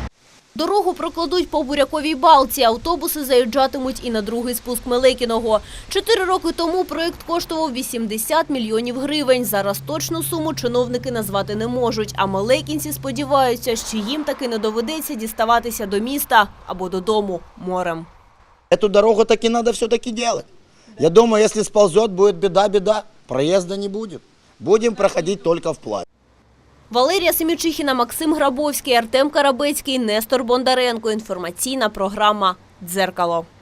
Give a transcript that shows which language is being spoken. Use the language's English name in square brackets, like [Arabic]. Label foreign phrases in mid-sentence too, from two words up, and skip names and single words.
[Ukrainian] Дорогу прокладуть по Буряковій балці, автобуси заїжджатимуть і на другий спуск Меликіного. 4 роки тому проєкт коштував 80 мільйонів гривень. Зараз точну суму чиновники назвати не можуть, а меликінці сподіваються, що їм таки не доведеться діставатися до міста або додому морем. [Russian] Эту дорогу таки надо все-таки делать. Я думаю, если сползет, будет беда, проезда не будет. Будем проходить только вплавь. [Ukrainian] Валерія Семічихіна, Максим Грабовський, Артем Карабецький, Нестор Бондаренко. Інформаційна програма «Дзеркало».